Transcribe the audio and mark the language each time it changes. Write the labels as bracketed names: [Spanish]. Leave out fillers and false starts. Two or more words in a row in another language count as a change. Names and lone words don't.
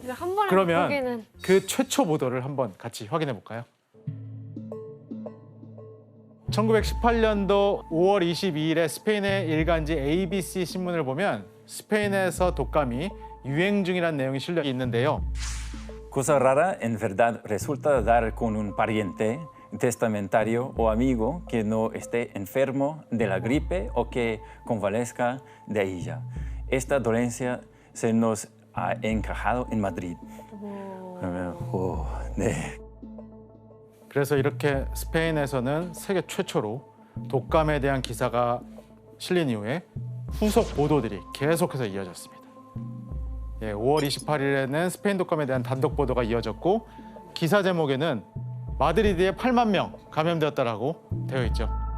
[Korean] 한 번에 그러면 바꾸기는. 그 최초 보도를 한번 같이 확인해 볼까요? 1918년도 5월 22일에 스페인의 일간지 ABC 신문을 보면 스페인에서 독감이 유행 중이라는 내용이 실려 있는데요. [Spanish] Cosa rara en verdad resulta dar con un pariente, testamentario o amigo que no esté enfermo de la gripe o que convalezca de ella. Esta dolencia se nos ha encajado en Madrid. [Korean] 그러면 네. 그래서 이렇게 스페인에서는 세계 최초로 독감에 대한 기사가 실린 이후에 후속 보도들이 계속해서 이어졌습니다. 5월 28일에는 스페인 독감에 대한 단독 보도가 이어졌고 기사 제목에는 마드리드에 8만 명 감염되었다라고 되어 있죠.